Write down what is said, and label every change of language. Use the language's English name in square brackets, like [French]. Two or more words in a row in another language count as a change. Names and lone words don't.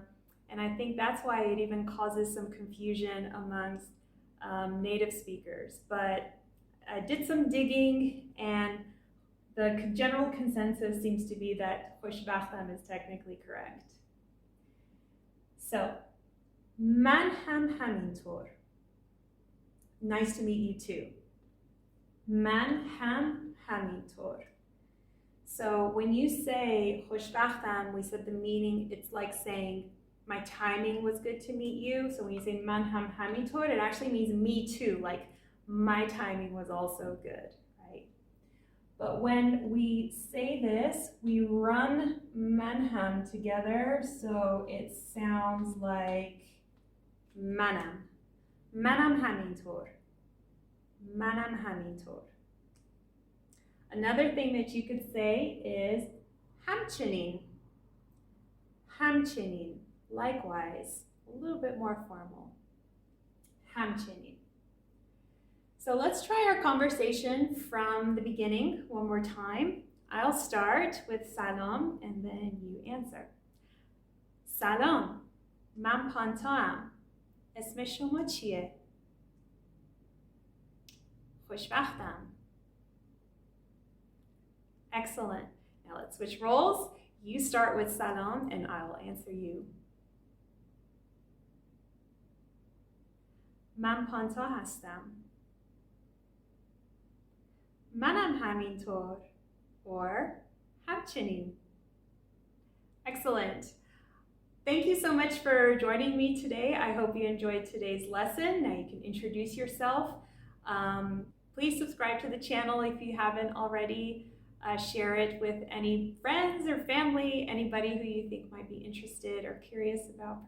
[English] And I think that's why it even causes some confusion amongst native speakers. But I did some digging, and the general consensus seems to be that خوشبختم is technically correct. So, [Persian] من هم همینطور. [English] Nice to meet you too. [Persian] من هم همینطور. [English] So when you say خوشبختم, we said the meaning, it's like saying my timing was good to meet you. So when you say [Persian] من هم همینطور, [English] it actually means me too, like my timing was also good, right? But when we say this, we run [Persian] من هم [English] together, so it sounds like منم. [Persian] منم همینطور. منم همینطور. [English] Another thing that you could say is همچنین. [Persian] همچنین. [English] Likewise, a little bit more formal. [Persian] همچنین. [English] So let's try our conversation from the beginning one more time. I'll start with salam and then you answer. [Persian] سلام. من پانتام. اسم شما چیه؟ خوشبختم. [English] Excellent. Now let's switch roles. You start with salam and I'll answer you. [Persian] من پانتا هستم. منم همینطور. [English] Or همچنین. Excellent. Thank you so much for joining me today. I hope you enjoyed today's lesson. Now you can introduce yourself. Please subscribe to the channel if you haven't already. Share it with any friends or family, anybody who you think might be interested or curious about Persian.